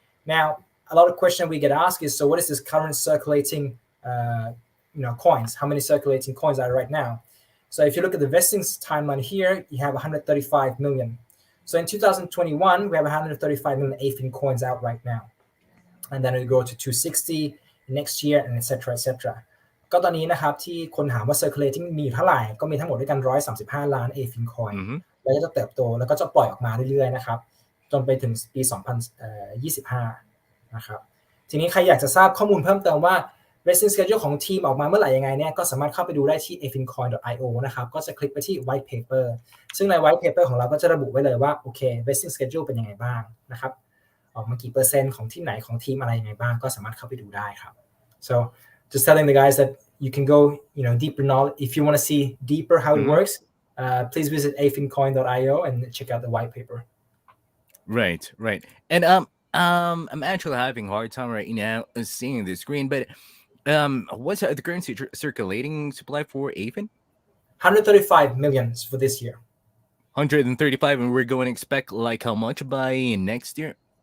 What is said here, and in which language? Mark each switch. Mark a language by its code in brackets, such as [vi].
[en] Now a lot of questions we get asked is, so what is this current circulating coins? How many circulating coins are right now? So if you look at the vesting timeline here, you have 135 million. So in 2021, we have 135 million AFIN coins out right now. And then it'll go to 260 next year and etc. etc. [th] ก็ตอนนี้นะครับที่คนถามว่า circulating มีอยู่เท่าไหร่ก็มีทั้งหมดด้วยกัน135ล้าน AFIN coin แล้วก็จะเติบโตแล้วก็จะปล่อยออกมาเรื่อยๆนะครับจนไปถึงปี 2025นะครับทีนี้ใครอยากจะทราบข้อมูลเพิ่มเติมว่า vesting schedule ของทีมออกมาเมื่อไหร่ยังไงเนี่ยก็สามารถเข้าไปดูได้ที่ afincoin.io นะครับก็จะคลิกไปที่ white paper ซึ่งใน white paper ของเราก็จะระบุไว้เลยว่าโอเค vesting schedule เป็นยังไงบ้างนะครับออกมากี่เปอร์เซ็นต์ของที่ไหนของทีมอะไรยังไงบ้างก็สามารถเข้าไปดูได้ครับ [en] so just telling the guys that you can go deeper knowledge if you want to see deeper how it works please visit afincoin.io and check out the white paper. Right and I'm actually having a hard time right now seeing the screen, but what's the current circulating supply for AFIN? 135 million for this year. 135, and we're going to expect how much by next year?